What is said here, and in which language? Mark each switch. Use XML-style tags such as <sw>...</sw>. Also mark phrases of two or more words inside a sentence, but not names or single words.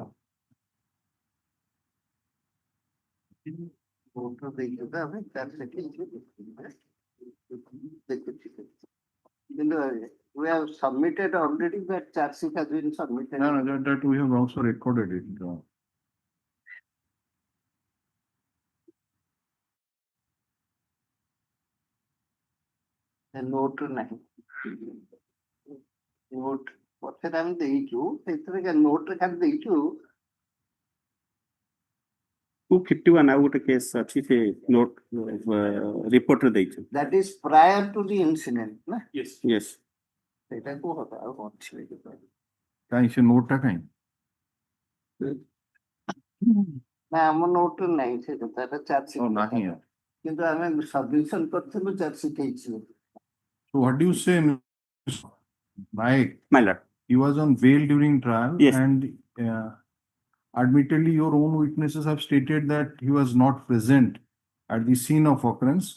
<en>We have submitted already, that charge sheet has been submitted. No, that we have also recorded it.</en> <or>Note ନାହିଁ note ପଛରେ ଆମେ ଦେଇଛୁ ସେଥିରେ note ରେ ଖାଲି ଦେଇଛୁ 251 ଆଉ ଗୋଟେ କେସ୍ ଅଛି ସେ ନୋଟ ରିପୋର୍ଟରେ ଦେଇଛୁ।</or> <en>that is prior to the incident ନା yes</en> <or>ସେଇଟା କୁହ ଆଉ ଅଛି କାହିଁ ସେ ନୋଟଟା କାହିଁ? ନା ଆମ note ରେ ନାହିଁ ସେ କଥାଟା</or> <en>charge sheet</en> <or>ନାହିଁ। କିନ୍ତୁ ଆମେ submission କରିଥିଲୁ</or> <en>charge sheet</en> <or>ହେଇଛି।</or> <en>So what do you say, Mike? My lord. He was on bail during trial. Yes. And admittedly, your own witnesses have stated that he was not present at the scene of occurrence.</en>